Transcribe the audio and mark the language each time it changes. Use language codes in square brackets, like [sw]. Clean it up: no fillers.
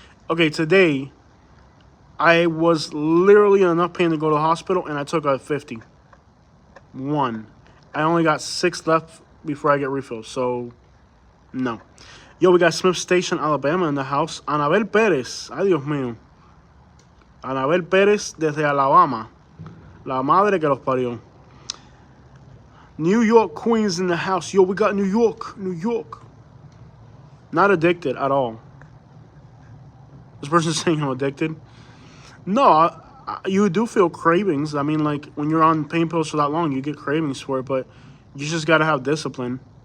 [en] Okay, today I was literally in enough pain to go to the hospital, and I took a 50. One. I only got 6 left before I get refills, so no. Yo, we got Smith Station, Alabama in the house. [es] Anabel Pérez. Ay, Dios mío. Anabel Pérez desde Alabama. La madre que los parió. [en] New York, Queens in the house. Yo, we got New York. New York. Not addicted at all. This person's saying I'm addicted. No, you do feel cravings. I mean, like, when you're on pain pills for that long, you get cravings for it, but you just got to have discipline.